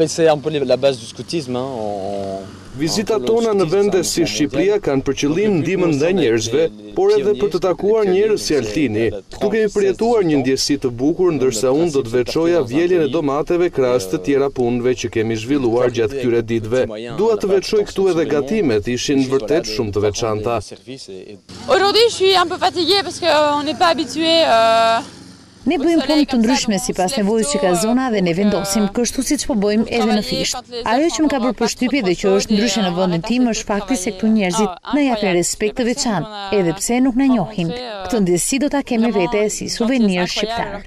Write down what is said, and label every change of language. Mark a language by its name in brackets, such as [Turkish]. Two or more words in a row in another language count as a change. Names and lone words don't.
[Albanian] Vizitat tona në vende si Shqipëria kanë për qëllim ndihmën ndaj njerëzve, por edhe për të takuar njerëz si Altini. Këtu kemi përjetuar një ndjesi të bukur, ndërsa unë do të veçoja vjeljen e domateve krahas të tjera punëve që kemi zhvilluar gjatë këtyre ditëve. Dua të veçoj këtu edhe gatimet, ishin vërtet shumë të veçanta. [French] Aujourd'hui, je suis un peu fatiguée parce qu'on n'est pas habitué. [Albanian] Ne bëjmë punë të ndryshme sipas nevojës që ka zona dhe ne vendosim kështu siç po bëjmë edhe në Fisht. Ajo që më ka bërë përshtypje dhe që është ndryshe në vendin tim është fakti se këtu njerëzit na japin respekt të veçantë, edhe pse nuk na njohin. Këtë ndjesi do ta kemi vete si suvenir shqiptar.